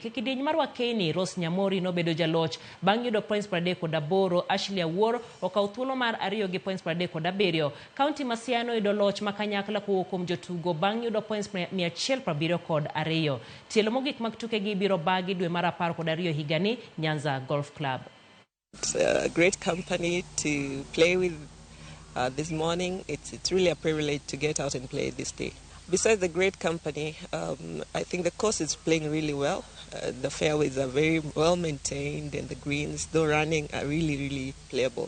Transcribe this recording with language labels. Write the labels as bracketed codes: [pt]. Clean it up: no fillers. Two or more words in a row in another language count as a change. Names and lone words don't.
[luo] E kidienje mar Wakini, Rose Nyamuri nobedo jaloch bang' yudo points 38. Ashley Awuor okaw thuolo mar 2 gi points 37. County Masiano yudo loch makanyakla kowuok kuom jotugo bang' yudo points 172. Tielo mogik mag tuke gi biro bagi dwe mar 12 higani Nyanza Golf Club. [en] It's a great company to play with this morning. It's really a privilege to get out and play this day. Besides the great company, I think the course is playing really well. The fairways are very well maintained and the greens, though running, are really playable.